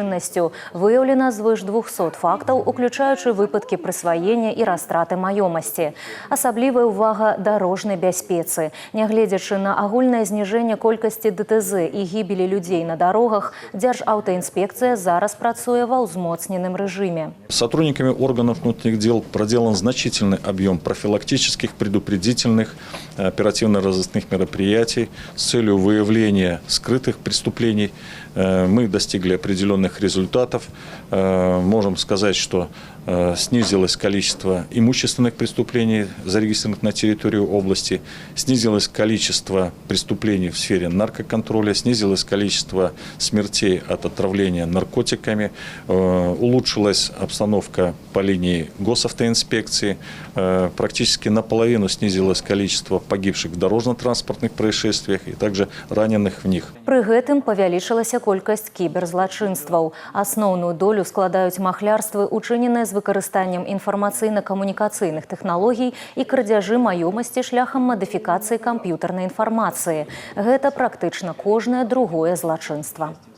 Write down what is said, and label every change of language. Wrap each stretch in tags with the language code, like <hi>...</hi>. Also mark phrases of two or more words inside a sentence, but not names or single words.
<be>Выяўлена звыш 200 фактаў, уключаючы выпадкі прысваення і растраты маёмасці. Асаблівая ўвага дарожнай бяспецы. Нягледзячы на агульнае зніжэнне колькасці ДТЗ і гібелі людзей на дарогах, Дзяржаўтаінспекцыя зараз працуе ва ўзмоцненым рэжыме.</be> <ru>Сотрудниками органов внутренних дел проделан значительный объем профилактических, предупредительных, оперативно-розыскных мероприятий с целью выявления скрытых преступлений. Мы достигли определенных результатов. Можем сказать, что снизилось количество имущественных преступлений, зарегистрированных на территории области, снизилось количество преступлений в сфере наркоконтроля, снизилось количество смертей от отравления наркотиками, улучшилась обстановка по линии госавтоинспекции, практически наполовину снизилось количество погибших в дорожно-транспортных происшествиях и также раненых в них.</ru> <be>Пры гэтым павялічылася колькасць кіберзлачынстваў. Асноўную долю складаюць махлярствы, учыненыя з выкарыстаннем інфармацыйна-камунікацыйных тэхналогій і крадзяжы маёмасці шляхам мадыфікацыі камп'ютарнай інфармацыі. Гэта практычна кожнае другое злачынства.</be>